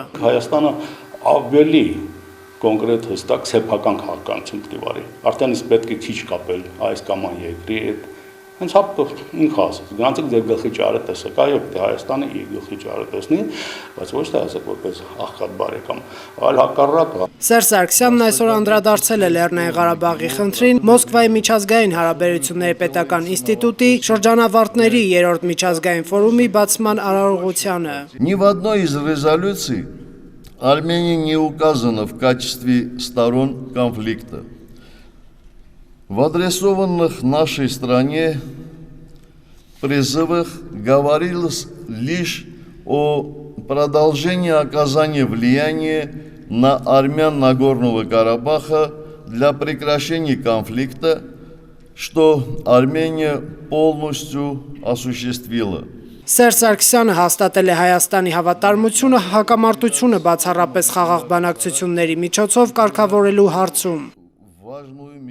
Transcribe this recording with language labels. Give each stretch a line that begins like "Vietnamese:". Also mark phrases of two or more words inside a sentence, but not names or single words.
Armenian: Հայաստանը ավելի կոնկրետ հստակ սեփական քաղաքականություն պետք է վարի։ Արդեն իսկ պետք է քիչ կապել այս կամ այն երկրի հետ։ Հենց հապ ինքը ասեց, գնացեք ձեր գլխի ճարը տեսեք, այո, պետք է Հայաստանը իր գլխի ճարը տեսնի, բայց ոչ թե ասեք որպես աղքատ բարեկամ, այլ հակառակը։ Սերժ Սարգսյանն այսօր անդրադարձել է Լեռնային Ղարաբաղի խնդրին Մոսկվայի միջազգային հարաբերությունների պետական ինստիտուտի շրջանավարտների 3-րդ միջազգային ֆորումի բացման արարողությանը։
Russian: Ни в одной из резолюций Армения не указана в качестве сторон конфликта. В адресованных нашей стране призывах говорилось лишь о продолжении оказания влияния на армян Нагорного Карабаха для прекращения конфликта, что Армения полностью осуществила.
Armenian: Սերժ Սարգսյանը հաստատել է Հայաստանի հավատարմությունը հակամարտությունը բացառապես խաղաղ բանակցությունների միջոցով կարգավորելու հարցում։